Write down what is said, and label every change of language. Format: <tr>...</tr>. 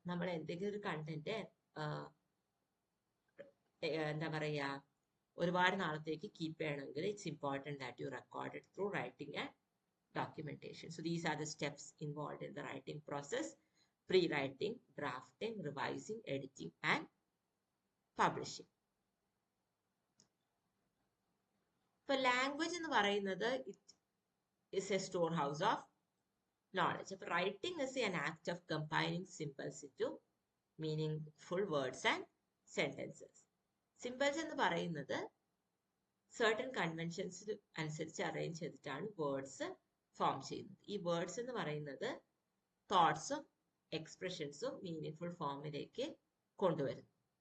<ml>നമ്മൾ എന്തെങ്കിലും ഒരു കണ്ടന്റ് എന്താ പറയാ ഒരുപാട് നാളത്തേക്ക് കീപ്പ് ചെയ്യണമെങ്കിൽ</ml> <en>It's important that you record it through writing and documentation. So these are the steps involved in the writing process: pre-writing, drafting, revising, editing, and publishing. For language എന്ന് പറയുന്നത് it is a storehouse of knowledge. അപ്പോൾ writing is an act of combining symbols into meaningful words and sentences.</en> <ml>Symbols എന്ന് പറയുന്നത് certain conventions അനുസരിച്ച് arrange ചെയ്തിട്ടാണ് words form ചെയ്യുന്നത്. ഈ words എന്ന് പറയുന്നത് തോട്ട്സും എക്സ്പ്രഷൻസും മീനിങ്ഫുൾ ഫോമിലേക്ക് കൊണ്ടുവരുന്നു.</ml>